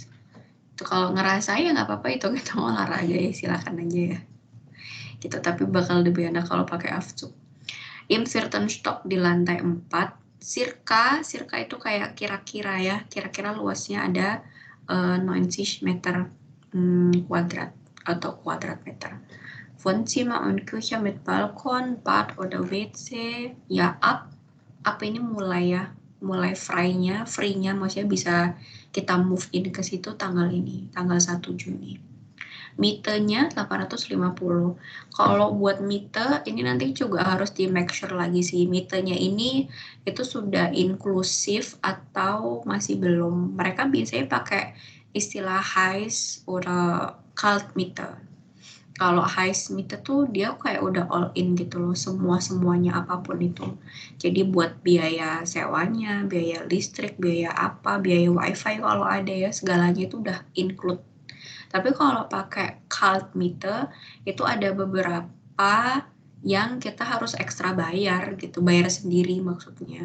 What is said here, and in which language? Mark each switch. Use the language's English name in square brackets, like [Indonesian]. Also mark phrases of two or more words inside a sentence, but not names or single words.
[Indonesian] Itu kalau ngerasa ya nggak apa-apa, itu kita olahraga ya, silakan aja ya. Gitu, tapi bakal lebih enak kalau pakai Aufzug. [German] Im vierten Stock [Indonesian] di lantai 4. Circa itu kayak kira-kira ya, kira-kira luasnya ada 90 meter kuadrat atau kuadrat meter. [German] Wohnzimmer und Küche mit Balkon, Bad oder WC, [Indonesian] ya up ini mulai ya, mulai free-nya maksudnya bisa kita [English] move in [Indonesian] ke situ tanggal 1 Juni. Mitenya 850. Kalau buat mite ini nanti juga harus di [English] make sure [Indonesian] lagi sih, mitenya ini itu sudah inklusif atau masih belum. Mereka biasanya pakai istilah [German] Heiß oder Kalt Miete. [Indonesian] Kalau [German] Heiß Miete [Indonesian] tuh dia kayak udah [English] all in [Indonesian] gitu loh, semuanya apapun itu. Jadi buat biaya sewanya, biaya listrik, biaya apa, biaya wifi kalau ada ya, segalanya itu udah include. Tapi kalau pakai [German] Kalt Miete [Indonesian] itu ada beberapa yang kita harus ekstra bayar gitu, bayar sendiri maksudnya.